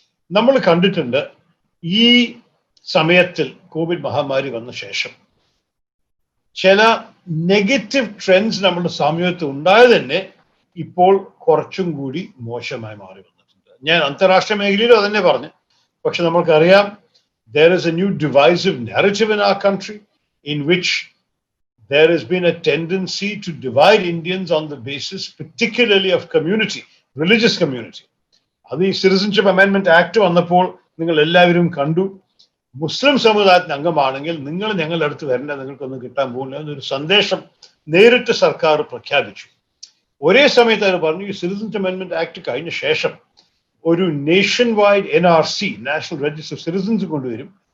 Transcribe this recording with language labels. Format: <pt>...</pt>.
<ml>നമ്മൾ കണ്ടിട്ടുണ്ട് ഈ സമയത്തിൽ കോവിഡ് മഹാമാരി വന്ന ശേഷം ചില നെഗറ്റീവ് ട്രെൻഡ്സ് നമ്മുടെ സമൂഹത്തിൽ ഉണ്ടായത് തന്നെ ഇപ്പോൾ കുറച്ചും കൂടി മോശമായി മാറി വന്നിട്ടുണ്ട്. ഞാൻ അന്താരാഷ്ട്രീയ മേഖലയിലും അതന്നെ പറഞ്ഞു. പക്ഷെ നമ്മൾക്കറിയാം,</ml> <en>there is a new divisive narrative in our country in which there has been a tendency to divide Indians on the basis particularly of community, religious community.</en> <ml>അത് ഈ സിറ്റിസൺഷിപ്പ് അമെൻമെന്റ് ആക്ട് വന്നപ്പോൾ നിങ്ങൾ എല്ലാവരും കണ്ടു, മുസ്ലിം സമുദായത്തിന് അംഗമാണെങ്കിൽ നിങ്ങൾ ഞങ്ങളുടെ അടുത്ത് വരേണ്ട, നിങ്ങൾക്കൊന്നും കിട്ടാൻ പോകുന്നില്ല എന്നൊരു സന്ദേശം നേരിട്ട് സർക്കാർ പ്രഖ്യാപിച്ചു. ഒരേ സമയത്ത് അവർ പറഞ്ഞു ഈ സിറ്റിസൺഷിപ്പ് അമെൻമെന്റ് ആക്ട് കഴിഞ്ഞ ശേഷം ഒരു nation wide NRC, national register of citizens കൊണ്ടുവരും.</ml>